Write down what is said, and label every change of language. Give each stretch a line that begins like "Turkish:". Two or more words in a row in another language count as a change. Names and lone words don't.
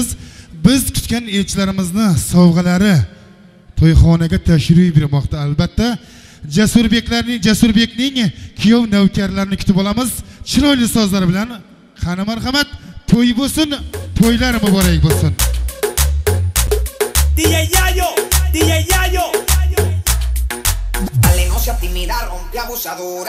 Uzbek: Biz kutgan elchilarimizni sovg'alari to'yxonaga tashrif buyurmoqda. Albatta Jasurbekning kuyov navkarlarini kutib olamiz. Chiroyli sozlar bilan qani marhamat, to'y bo'lsin, to'ylar muborak bo'lsin.
Spanish: DJ Yayo, DJ Yayo. Dale, no seas tímida, rompe abusadora.